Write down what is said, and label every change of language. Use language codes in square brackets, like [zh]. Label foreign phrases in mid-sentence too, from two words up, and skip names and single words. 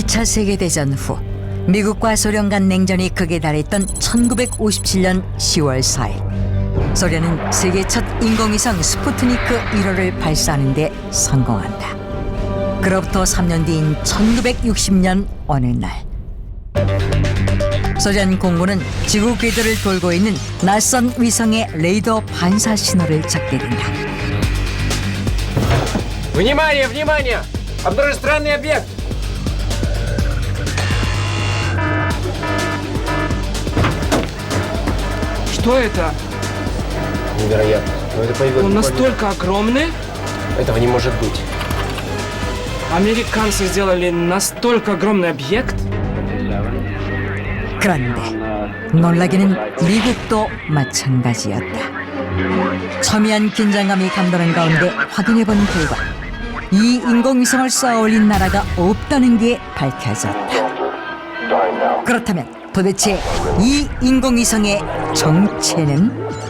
[ko] 2차 세계대전 후 미국과 소련 간 냉전이 극에 달했던 1957년 10월 4일 소련은 세계 첫 인공위성 스푸트니크 1호를 발사하는 데 성공한다. 그로부터 3년 뒤인 1960년 어느 날 소련 공군은 지구 궤도를 돌고 있는 낯선 위성의 레이더 반사 신호를 찾게 된다. [ru] Внимание, внимание! Обнаружен странный объект! Что это? Невероятно. Но это появилось Он буквально- настолько огромный? Этого не может быть. Американцы сделали настолько огромный объект? [ko] 그런데 놀라기는 미국도 마찬가지였다. 첨예한 긴장감이 감도는 가운데 확인해본 결과 이 인공위성을 쏘아올린 나라가 없다는 게 밝혀졌다. 그렇다면 도대체 이 인공위성의 정체는?